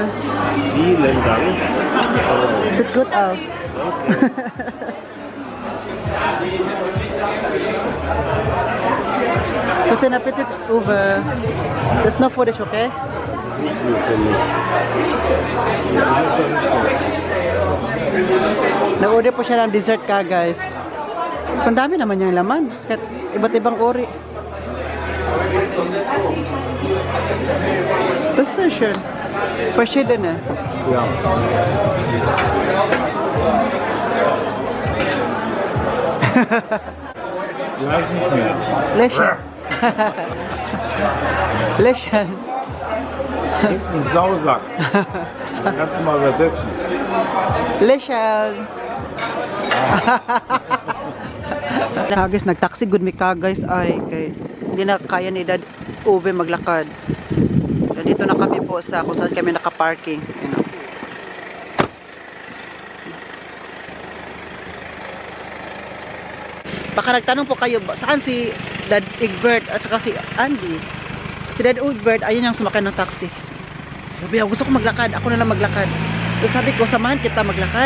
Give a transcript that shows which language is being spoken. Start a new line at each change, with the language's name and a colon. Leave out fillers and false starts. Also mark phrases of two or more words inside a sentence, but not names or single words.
German: Vielen Dank. Sieht gut aus. Guten Appetit, Uwe. Das ist noch für dich, okay? Nicht nur für mich.
Filipino: Nag-order po siya ng dessert ka, guys. Ang dami naman yung laman. Kahit iba't ibang ori.
German: Das ist schön. Verschiedene. Ja. Vielleicht nicht mehr. Lächeln. Lächeln. Das ist ein Sausack. Das kannst du mal übersetzen. Lächeln.
Filipino: Guys, nagtaxi good mi ka guys ay kay hindi na kaya ni Dad Uwe maglakad. Dito na kami po sa kung saan kami naka-parking.
English: You know.
Filipino: Baka nagtanong po kayo, saan si Dad Egbert at saka si Andy? Si Dad Egbert, ayun yung sumakay ng taxi. Sabi ako, gusto ko maglakad, ako na lang maglakad. So sabi ko, samahan kita maglakad.